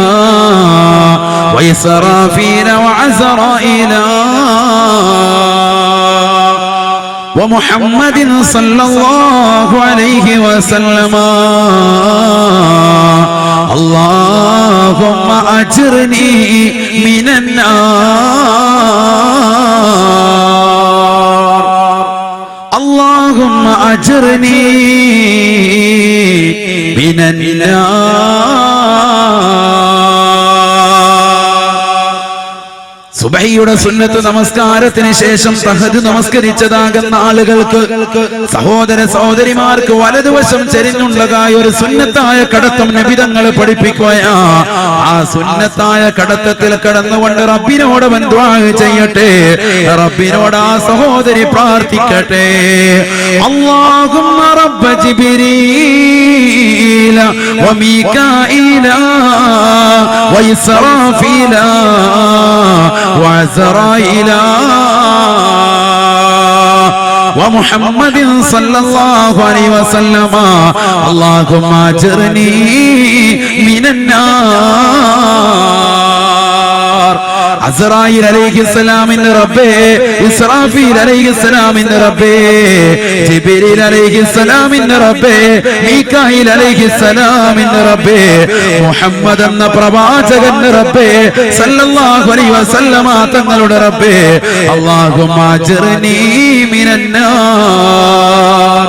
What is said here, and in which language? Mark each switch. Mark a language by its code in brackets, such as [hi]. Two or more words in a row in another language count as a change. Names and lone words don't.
[ar] وإسرافيل وعزرائيل ومحمد صلى الله عليه وسلم اللهم أجرني من النار اللهم أجرني من النار. [ml] സുബഹിയുടെ സുന്നത്ത് നമസ്കാരത്തിന് ശേഷം തഹജ്ജുദ് നമസ്കരിച്ചതാകുന്ന ആളുകൾക്ക്, സഹോദര സഹോദരിമാർക്ക് വലതുവശം ചെരിഞ്ഞുള്ളതായ ഒരു സുന്നത്തായ കടത്തം നബി തങ്ങൾ പഠിപ്പിക്കുകയാ. ആ സുന്നത്തായ കടത്തത്തിൽ കടന്നുകൊണ്ട് റബ്ബിനോട് ദുആ ചെയ്യട്ടെ. റബ്ബിനോട് ആ സഹോദരി പ്രാർത്ഥിക്കട്ടെ, [ar] اللهم رب جبريل وميكائيل وإسرافيل وعزرائيل ومحمد صلى الله عليه وسلم اللهم اجرني من النار. [ml] അസ്റായീൽ അലൈഹിസ്സലാമിന്റെ റബ്ബേ, ഇസ്രാഫീൽ അലൈഹിസ്സലാമിന്റെ റബ്ബേ, ജിബ്രീൽ അലൈഹിസ്സലാമിന്റെ റബ്ബേ, മീകായിൽ അലൈഹിസ്സലാമിന്റെ റബ്ബേ, മുഹമ്മദ് എന്ന പ്രവാചകന്റെ റബ്ബേ, [ar] صلى الله عليه وسلم [ml] തങ്ങളുടെ റബ്ബേ, [ar] اللهم أجرني من النار.